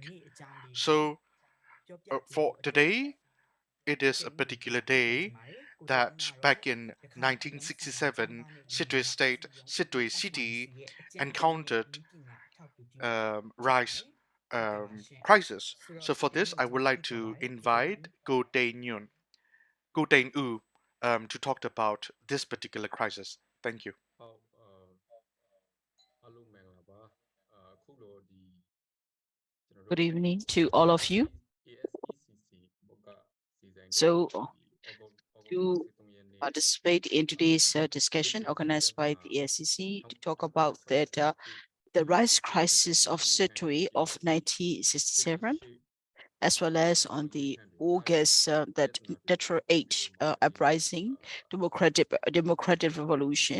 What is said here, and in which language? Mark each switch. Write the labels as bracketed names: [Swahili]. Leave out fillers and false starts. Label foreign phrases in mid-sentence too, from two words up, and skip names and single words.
[English] So for today, it is a particular day that back in 1967, Sidwe City encountered rice crisis. So for this, I would like to invite Go Nyan, to talk about this particular crisis. Thank you. [Burmese] ဟုတ်အားလုံးမင်္ဂလာပါအခုတော့ဒီကျွန်တော် [English] Good [Burmese] တို့ [English] evening to all of you. [Burmese] ASECC ဘက်ကစီစဉ်ခဲ့ [English] So, [Burmese] ဒီ August [English] to [Burmese] 23 ရက်နေ့ [English] participate in today's discussion organized by the ASECC to talk about that the rice crisis of Sitwe of 1967, as well as on the August that Detroit 8 uprising, democratic revolution.